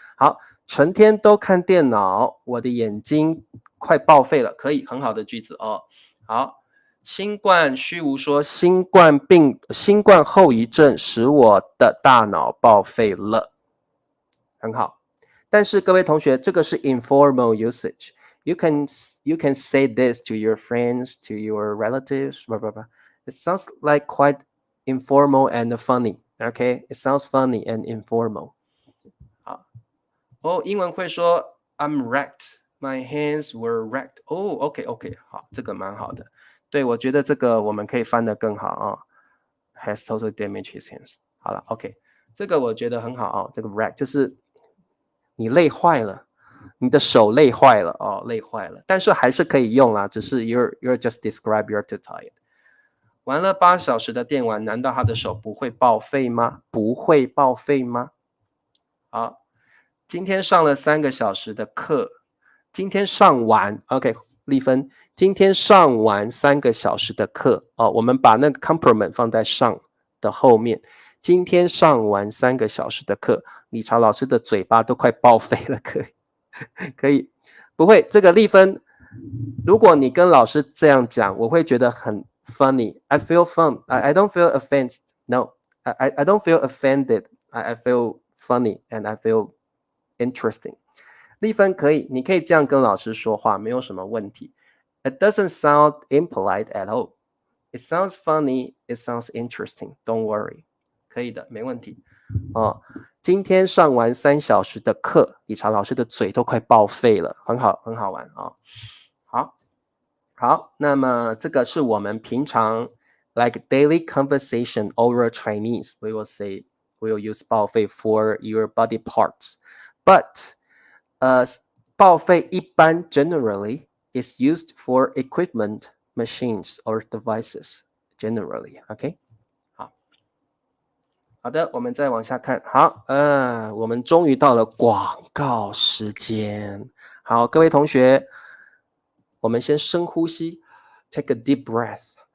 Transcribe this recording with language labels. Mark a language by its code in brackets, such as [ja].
[zh] 好，成天都看电脑，我的眼睛快报废了，可以，很好的句子哦。好，新冠虚无说新冠后遗症使我的大脑报废了，很好。但是各位同学，这个是 [en] informal usage。 You can say this to your friends, to your relatives, blah, blah, blah. It sounds like quite informal and funny. Okay, it sounds funny and informal. [zh] 好，英文会说 [en] I'm wrecked. My hands were wrecked. OK, [zh] 好，这个蛮好的。对，我觉得这个我们可以翻得更好啊。 [en] Has totally damaged his hands. [zh] 好了 ，OK， 这个我觉得很好啊。这个 wreck 就是你累坏了。你的手累坏了哦，累坏了，但是还是可以用啦，只是 [en] you're just describe you're too tired。 [zh] 玩了8小时的电玩，难道他的手不会报废吗？不会报废吗？好，今天上了3个小时的课，今天上完 ，OK， 丽芬，今天上完3个小时的课哦，我们把那个 complement 放在上的后面。今天上完3个小时的课，理查老师的嘴巴都快报废了，可以。可以，不会这个丽芬，如果你跟老师这样讲，我会觉得很 funny. [en] I feel fun. I don't feel offended. No, I don't feel offended. I feel funny and I feel interesting. [zh] 丽芬可以，你可以这样跟老师说话，没有什么问题。 [en] It doesn't sound impolite at all. It sounds funny. It sounds interesting. Don't worry. [zh] 可以的，没问题。今天上完3小时的课，理查老师的嘴都快报废了，很好，很好玩啊。好，那么这个是我们平常 [en] like daily conversation oral Chinese. We will say we will use 报废 for your body parts, but 报废一般 generally is used for equipment, machines or devices generally. OK。 [zh] 好的，我们再往下看。好，我们终于到了广告时间。好，各位同学，我们先深呼吸 ， [en] take a deep breath。